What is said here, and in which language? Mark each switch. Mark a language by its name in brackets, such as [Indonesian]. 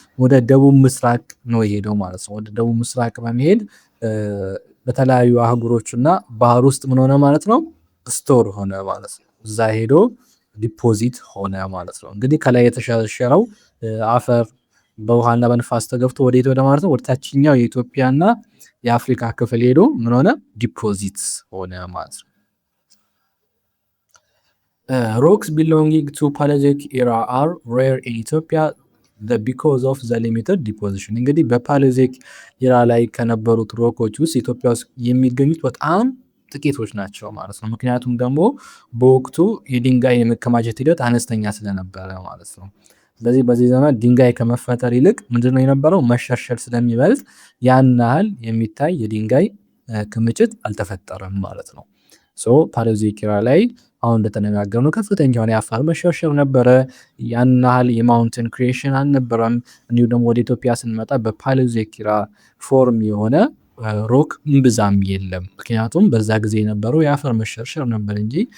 [Amharic] ወደ ደቡብ ምስራቅ ነው የሄደው ማለት ነው። ወደ ደቡብ ምስራቅ በመሄድ በተለያዩ አህጉሮች እና ባህር ውስጥ ምን ሆነ ማለት ነው? ስቶር ሆነ ማለት ነው። እዛ ሄዶ ዲፖዚት ሆነ ማለት ነው። እንግዲህ ከላይ የተሸረሸረው አፈር በውሃና በንፋስ ተገብቶ ወዴት ወደ ማለት ነው? ወደ ታችኛው የኢትዮጵያና የአፍሪካ ክፍል ሄዶ ምን ሆነ? ዲፖዚት ሆነ ማለት ነው። [English] Rocks belonging to Paleozoic era are rare in Ethiopia because of the limited deposition. [Amharic] እንግዲህ በፓሊዮዞይክ ኤራ ላይ ከነበሩት ሮኮች ውስጥ ኢትዮጵያ ውስጥ የሚገኙት በጣም ጥቂቶች ናቸው ማለት ነው። ምክንያቱም ደግሞ በወቅቱ የድንጋይ የመከማቸት ሂደት አነስተኛ ስለነበረ ማለት ነው። ስለዚህ በዚህ ዘመን ድንጋይ ከመፈጠር ይልቅ ምንድነው የነበረው? መሸርሸር ስለሚበልጥ ያን ያህል የሚታይ የድንጋይ ክምችት አልተፈጠረም ማለት ነው። ሶ ፓሊዮዞይክ ኤራ ላይ አሁን እንደተነጋገርነው ከፍተኛ የሆነ የአፈር መሸርሸር ነበረ። ያን ያህል የማውንቴን ክሪኤሽን አልነበረም። እንዲሁም ደግሞ ወደ ኢትዮጵያ ስንመጣ በፓሊዮዞይክ ኤራ ፎርም የሆነ ሮክ እምብዛም የለም። ምክንያቱም በዛ ጊዜ የነበረው የአፈር መሸርሸር ነበር እንጂ